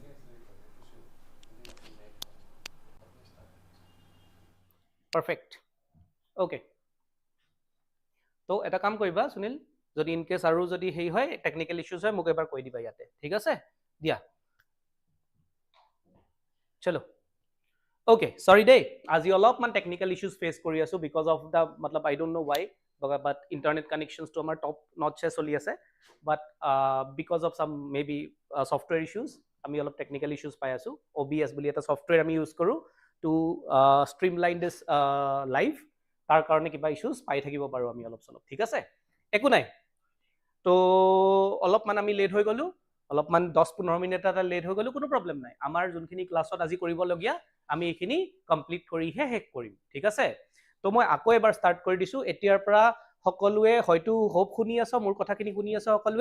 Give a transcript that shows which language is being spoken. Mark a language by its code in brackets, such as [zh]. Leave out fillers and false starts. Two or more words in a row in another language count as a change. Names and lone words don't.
[as] পারফেক্ট ওকে তো এটা কাম কৰিবা সুনীল যদি ইন কেস আৰু যদি হেই হয় [en] technical issues [as] হয় মোক এবাৰ কৈ দিবা ইয়াতে ঠিক আছে দিয়া চলো [en] okay sorry [as] দেই আজি অলপমান [en] technical issues [as] ফেস কৰি আছো [en] because of the [as] मतलब [en] I don't know why but internet connections [as] তো আমাৰ টপ নটছে চলি আছে [en] but because of some maybe software issues [as] আমি অলপ টেকনিক্যাল ইস্যুজ পাই আছো OBS বুলি এটা সফটওয়্যাৰ আমি ইউজ কৰো [en] to streamline this live. [as] তাৰ কাৰণে কিবা ইস্যুজ পাই থাকিব পাৰো আমি অলপ চলপ ঠিক আছে একো নাই তো অলপমান আমি লেট হৈ গলো অলপমান 10-15 মিনিট এটা লেট হৈ গলো কোনো প্ৰবলেম নাই আমাৰ যোনখিনি ক্লাছত আজি কৰিবলগীয়া আমি এইখিনি কমপ্লিট কৰিহে শেষ কৰিম ঠিক আছে তো মই আকৌ এবাৰ ষ্টাৰ্ট কৰি দিছো এতিয়াৰ পৰা সকলোৱে হয়তো হোপ শুনি আছো মোৰ কথাখিনি শুনি আছো সকলোৱে